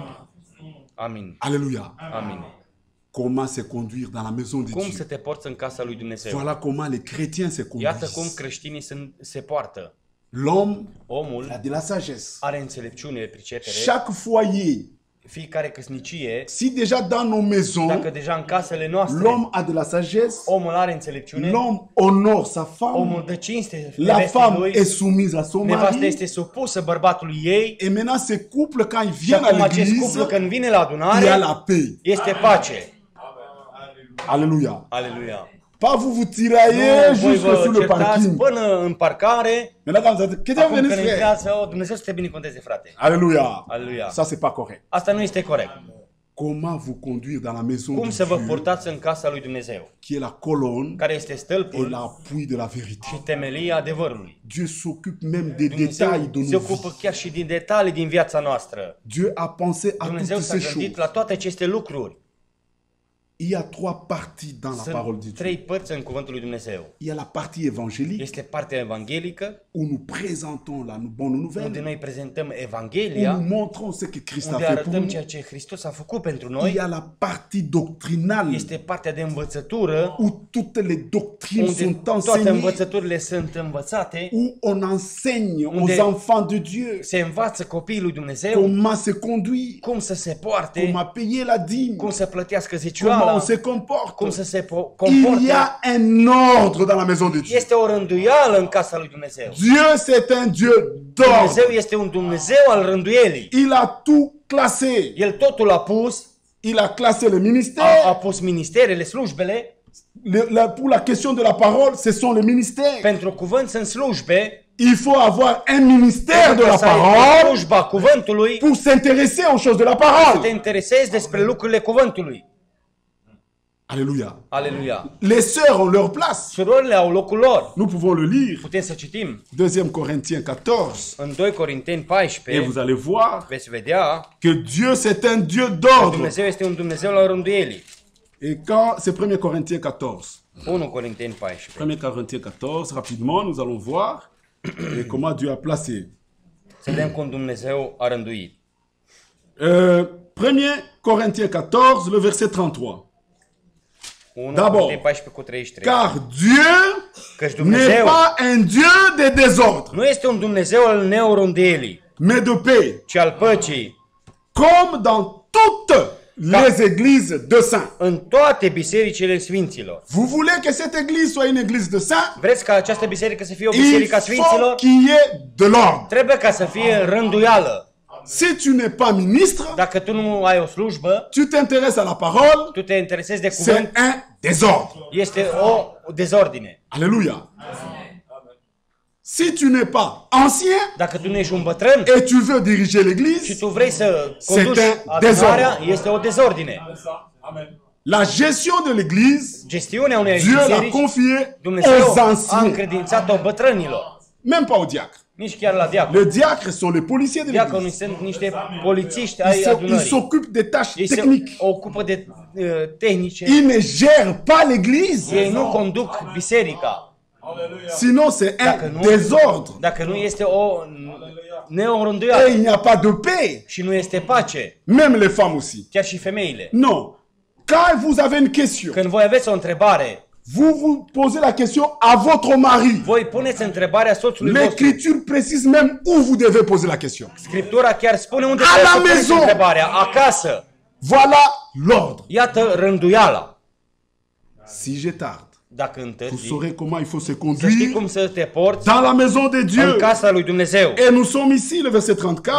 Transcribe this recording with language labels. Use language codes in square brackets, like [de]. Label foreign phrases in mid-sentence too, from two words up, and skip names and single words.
[ro] Amin. [fr] Alléluia. [ro] Amin. [fr] Comment se conduire dans la maison de [ro] Cum [fr] Dieu. [ro] să te porți în casa lui Dumnezeu? [fr] Voilà comment les chrétiens se [ro] Iată cum [fr] conduisent. [ro] creștinii se poartă. [fr] L'homme [ro] Omul [fr] a de la sagesse. [ro] are înțelepciune, pricepere. [fr] Chaque foyer, [ro] Fiecare căsnicie, [fr] si déjà dans nos maisons, [ro] dacă deja în casele noastre [fr] l'homme a de la sagesse, [ro] omul are înțelepciune, [fr] l'homme honore sa femme, [ro] omul dă cinste [fr] la [ro] nevestei [fr] femme [ro] lui, [fr] est soumise à son [ro] nevasta [fr] mari, [ro] este supusă bărbatului ei [fr] et maintenant ce couple, quand ils [ro] și [fr] viennent à [ro] acum acest [fr] l'église, [ro] cuplu când vine la [fr] il y a [ro] adunare, [fr] la paix. [ro] este pace. [fr] Alléluia. [ro] Aleluia. [fr] Pas vous tiraillez [ro] Nu, voi [fr] jusque sur [ro] vă [fr] le [ro] certați [fr] parking. [ro] până în parcare, [fr] Maintenant, quand vous êtes, qu'est-ce que [ro] acum [fr] vous [ro] când [fr] venez faire? [ro] intrați, Dumnezeu să te binecuvânteze, frate. [fr] Alléluia. [ro] Aleluia. [fr] Ça, c'est pas correct. [ro] Asta nu este corect. [fr] Comment vous conduire dans la maison [ro] Cum [fr] de [ro] să vă [fr] Dieu, [ro] purtați în casa lui Dumnezeu, [fr] qui est la colonne [ro] care este [fr] et [ro] stâlpul [fr] l'appui de la vérité. [ro] și temelia adevărului. [fr] Dieu s'occupe même des [ro] Dumnezeu [fr] détails de [ro] se [fr] nos [ro] ocupă [fr] vies. [ro] chiar și din detalii din viața noastră. [fr] Dieu a pensé à toutes [ro] Dumnezeu s-a [fr] ces [ro] gândit [fr] choses. [ro] la toate aceste lucruri. [fr] Il y a trois parties dans la parole de [ro] Sunt [fr] Dieu. [ro] trei părți în cuvântul lui Dumnezeu. [fr] Il y a la partie évangélique [ro] Este partea evanghelică, [fr] où nous présentons la bonne [ro] unde [fr] nouvelle, [ro] noi prezentăm [fr] où [ro] Evanghelia, [fr] nous montrons ce que Christ a [ro] unde [fr] fait pour [ro] arătăm [fr] nous. [ro] ceea ce Hristos a făcut pentru [fr] Il y [ro] noi. [fr] a la partie doctrinale [ro] Este partea de învățătură, [fr] où toutes les doctrines [ro] unde [fr] sont [ro] toate [fr] enseignées, [ro] învățăturile sunt învățate, [fr] où on enseigne aux [ro] Unde [fr] enfants de Dieu [ro] se învață copiii lui Dumnezeu [fr] comment se conduire, [ro] cum să se poarte, [fr] comment payer la dîme, [ro] cum să plătească [fr] comment [ro] zecioala, [fr] on se comporte. [ro] cum să se [fr] Il y [ro] comporte. [fr] a un ordre dans la maison de Dieu. [ro] Este o rânduială în casa lui Dumnezeu. [fr] Dieu, c'est un Dieu [ro] Dumnezeu [fr] d'ordre. [ro] este un Dumnezeu al rânduielii. [fr] Il a tout classé. [ro] El totul a pus, [fr] Il a classé les [ro] a [fr] ministères. [ro] pus ministerele, slujbele. [fr] Pour la question de la parole, ce sont les ministères. [ro] Pentru cuvânt sunt slujbe. [fr] Il faut avoir un ministère de [ro] Pentru [fr] la [ro] că să ai [fr] parole [ro] slujba cuvântului, [fr] pour s'intéresser aux choses de la [ro] să te [fr] parole. [ro] interesezi despre lucrurile cuvântului. [fr] Alléluia. [ro] Aleluia. [fr] Les sœurs ont leur place. [ro] Surorile au locul lor. [fr] Nous pouvons le lire. [ro] Putem să citim [fr] 2 Corinthiens 14. [ro] în 2 Corinteni [fr] Et [ro] 14. [fr] vous allez voir [ro] Veți vedea [fr] que Dieu, c'est un Dieu d'ordre. [ro] Dumnezeu este un Dumnezeu la rânduielii. [fr] Et quand c'est 1 Corinthiens 14. [ro] 1 Corinteni 14. [fr] 1 Corinthiens 14, rapidement, nous allons voir et comment Dieu a placé. [ro] Să vedem cum Dumnezeu a rânduit. [fr] 1 Corinthiens 14, le verset 33. [ro] 1 [fr] D'abord, [ro] Corinteni 14 cu 33. [fr] Car Dieu [ro] Căci [fr] n'est [ro] Dumnezeu [fr] pas un Dieu de désordre, [ro] nu este un Dumnezeu al neorânduielii, [fr] mais de paix, [ro] ci al păcii. [fr] comme dans toutes les églises de saints. [ro] În toate bisericile sfinților. [fr] Vous voulez que cette église soit une église de saints? [ro] Vreți ca această biserică să fie o [fr] Il [ro] biserică a [fr] faut [ro] sfinților? [fr] qu'il y ait de l'ordre. [ro] Trebuie ca să fie rânduială. [fr] Si tu n'es pas ministre, [ro] Dacă tu nu ai o slujbă, [fr] tu t'intéresses à la parole, [ro] tu te interesezi de cuvânt, [fr] c'est un désordre. [ro] este o dezordine. [fr] Alléluia. Si tu n'es pas ancien [ro] Dacă tu nu ești un bătrân [fr] et tu veux diriger [ro] și [fr] l'église, [ro] tu vrei să conduci [fr] un [ro] adunarea, [fr] dezordre. [ro] este o dezordine. [fr] la gestion de l'église, [ro] Gestiunea unei [fr] Dieu l'a [ro] biserici, [fr] confiée [ro] Dumnezeu [fr] aux [ro] a [fr] anciens, [ro] încredințat-o bătrânilor, [fr] même pas aux diacres. [ro] nici chiar la diacon. [fr] Les diacres sont les policiers de [ro] Diaconii [fr] l'église. [ro] sunt niște polițiști ai [fr] Ils [ro] adunării. [fr] s'occupent des tâches [ro] Ei se [fr] techniques. [ro] ocupă de tehnice. [fr] Ils ne gèrent pas l'église. [ro] Ei nu conduc biserica. [fr] Sinon, c'est [ro] Dacă [fr] un [ro] nu, [fr] désordre. [ro] dacă nu este o [fr] Et [ro] neorânduială [fr] il n'y a pas de paix. [ro] și nu este pace, [fr] Même les femmes aussi. [ro] chiar și femeile. [fr] Non. [ro] Quand vous avez une question, [fr] Când voi aveți o întrebare, [ro] vous posez la question à votre mari. [fr] voi puneți întrebarea soțului vostru. [ro] L'Écriture précise même où vous devez poser la question. [fr] Scriptura chiar spune unde [ro] A [fr] trebuie [ro] la [fr] să puneți [ro] maison. [fr] întrebarea. Acasă. [ro] Voilà l'ordre. [fr] Iată rânduiala. [ro] Si je tarde, [fr] Dacă [ro] vous [fr] întârzi, [ro] saurez comment il faut se [fr] să știi [ro] conduire [fr] cum să te porți [ro] dans la maison de [fr] în [ro] Dieu. [fr] casa lui Dumnezeu. [ro] Et nous sommes ici, le verset 34,